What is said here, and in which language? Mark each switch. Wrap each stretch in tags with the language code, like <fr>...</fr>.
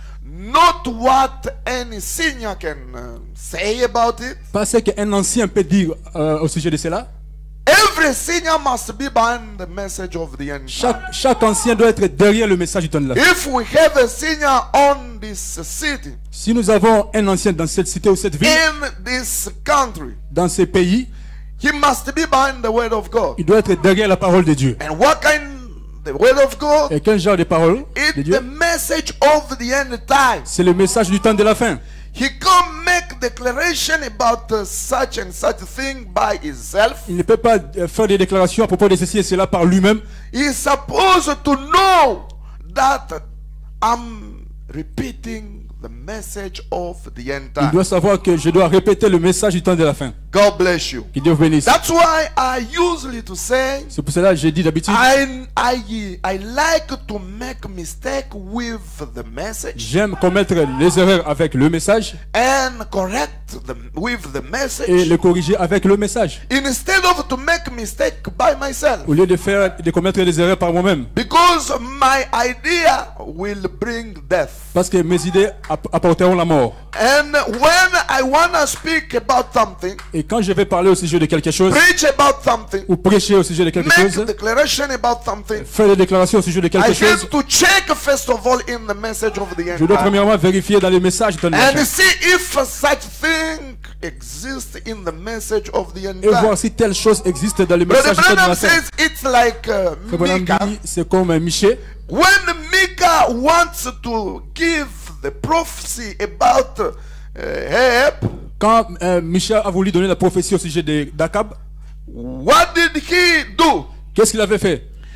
<en>Not what any senior can say about it.</en> <fr>Pas ce qu'un ancien peut dire au sujet de cela.</fr> <en>Every senior must be behind the message of the end time.</en> <fr>Chaque ancien doit être derrière le message du temps de la fin.</fr> <en>If we have a senior on this city,</en> <fr>Si nous avons un ancien dans cette cité ou cette ville,</fr> <en>in this country,</en> <fr>dans ce pays,</fr> <en>he must be behind the word of God.</en> <fr>il doit être derrière la parole de Dieu.</fr> <en>And what kind? The word of God.</en> <fr>Et quel genre de parole de</fr> <en>It's</en> <fr>Dieu?</fr> <en>the message of the end time.</en> <fr>C'est le message du temps de la fin.</fr> <en>He can't make declaration about such and such thing by himself.</en> <fr>Il ne peut pas faire des déclarations à propos de ceci et cela par lui-même.</fr> <en>He is supposed to know that I'm repeating the message of the end</en> <fr>Il</fr> <en>time.</en> <fr>doit savoir que je dois répéter le message du temps de la fin.</fr> <en>God bless you.</en> <fr>Que Dieu vous bénisse.</fr> <en>That's why I usually to say</en> <fr>C'est pour cela que j'ai dit d'habitude,</fr> <en>I like to make mistake with the message</en> <fr>j'aime commettre les erreurs avec le message</fr> <en>and correct them with the</en> <fr>et</fr> <en>message</en> <fr>les corriger avec le message.</fr> <en>instead of to make mistake by myself,</en> <fr>Au lieu de commettre des erreurs par moi-même.</fr> <en>because my idea will bring death.</en> <fr>Parce que mes idées apporteront la mort.</fr> <en>And when I want to speak about something,</en> <fr>Et quand je vais parler au sujet de quelque chose,</fr> <en>preach about something,</en> <fr>ou prêcher au sujet de quelque</fr> <en>make</en> <fr>chose,</fr> <en>a declaration about something,</en> <fr>faire des déclarations au sujet de</fr> <en>I</en> <fr>quelque chose,</fr> <en>have to check first of all in the message of the</en> <fr>je</fr> <en>end</en> <fr>dois</fr> <en>time</en> <fr>premièrement vérifier dans les messages du temps de la</fr> <en>and</en> <fr>fin.</fr> <en>see if such thing exists in the message of the end</en> <fr>Et voir</fr> <en>time.</en> <fr>si telle chose existe dans les</fr> <en>Brother</en> <fr>messages du temps de</fr> <en>Branham</en> <fr>la fin.</fr> <en>says it's like</en> <fr>Frère Branham</fr> <en>Micah.</en> <fr>dit, c'est comme Michée.</fr> <en>When Micah wants to give the prophecy about Ahab,</en> <fr>Quand Michée a voulu donner la prophétie au sujet d'Akab,</fr> <en>what did he do?</en> <fr>qu'est-ce qu'il avait fait?</fr>